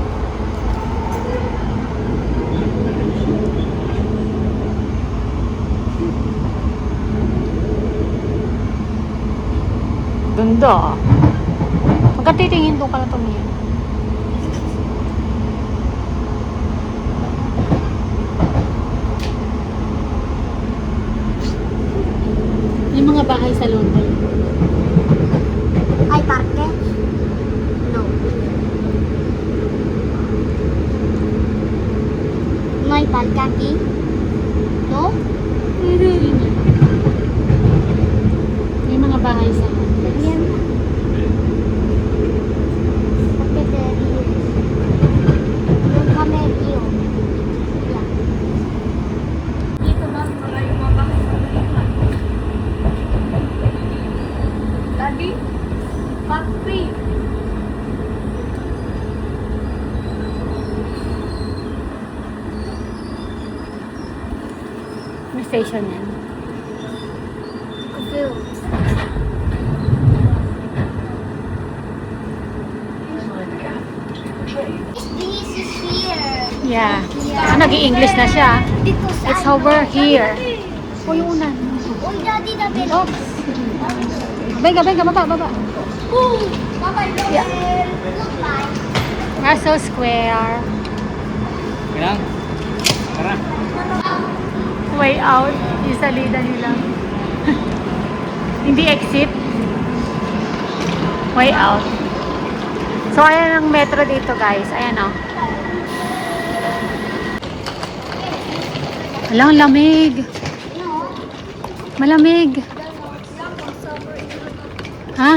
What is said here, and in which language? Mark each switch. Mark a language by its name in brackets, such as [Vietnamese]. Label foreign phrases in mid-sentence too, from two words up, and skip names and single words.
[Filipino] Ganda. Pagka titingin doon ka na tumingin. Yung mga bahay sa London. [Spanish] Hay parque? No. No hay parque aquí? No? [Filipino] May mga bahay sa [Spanish] Bien. ¿Por qué te ríes? Nunca me río. Ya. [Filipino] Dito ba? Wala yung mga bahay sa Manila. Daddy? Papi? may station yan. [English] Confused. This is here. Yeah. [Filipino] Nag-i-English na siya. [English] Because It's I over know here. [Filipino] Daddy. O, yung unan. [English] Oh, Daddy, the bell. [Filipino] Bega, baba. [English] Oh, Bye-bye, Bell. Yeah. Goodbye. Russell Square. Way out. [Filipino] Yung salida nila. Hindi exit. [English] Way out. [Filipino] So, ayan ang metro dito, guys. Ayan, o. Alang lamig. Malamig. Ha?